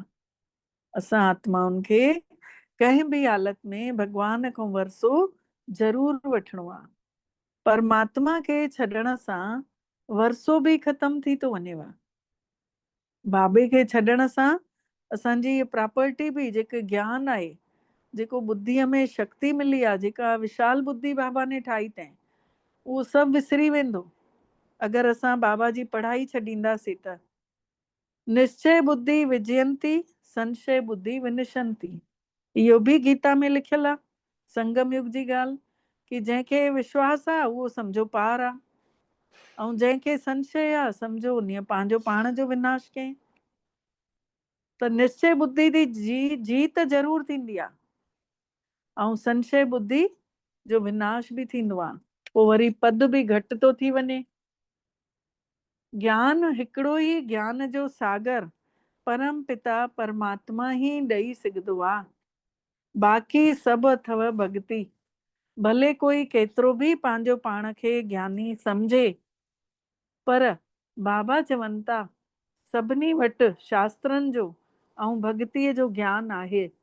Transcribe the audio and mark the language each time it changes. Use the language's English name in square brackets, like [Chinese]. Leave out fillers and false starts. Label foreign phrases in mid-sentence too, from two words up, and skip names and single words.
[Sindhi] असां आत्माउनि खे कंहिं बि हालत में भॻवान खां वरसो ज़रूर वठिणो आहे। परमात्मा खे छॾण सां वरसो बि ख़तम थी थो वञेव। बाबे खे छॾण सां असांजी इहा प्रॉपर्टी बि, जेके ज्ञान आहे, जेको बुद्धीअ में शक्ति मिली आहे, जेका विशाल बुद्धि बाबा ने ठाही अथई, उहो सभु विसरी वेंदो अगरि असां बाबा जी पढ़ाई छॾींदासीं त। [Sanskrit] निश्चय बुद्धि विजयंती संशय बुद्धि विनशंती, [Sindhi] इहो बि गीता में लिखियल आहे, संगम युग जी ॻाल्हि, कि जंहिंखे विश्वास आहे उहो सम्झो पार आहे, ऐं जंहिंखे संशय आहे सम्झो उन पंहिंजो पाण जो विनाश कयईं। त निश्चय बुद्धि जी जीत ज़रूर थींदी आहे, ऐं संशय बुद्धि जो विनाश बि थींदो आहे। पोइ वरी पद बि घटि थो थी वञे। ज्ञान हिकिड़ो ई ज्ञान जो सागर परम पिता परमात्मा ई ॾेई सघंदो आहे। बाक़ी सभु अथव भॻति। भले कोई केतिरो बि पंहिंजो पाण खे ज्ञानी सम्झे, पर बाबा चवनि था सभिनी वटि शास्त्रनि जो ऐं भॻतीअ जो ज्ञान आहे।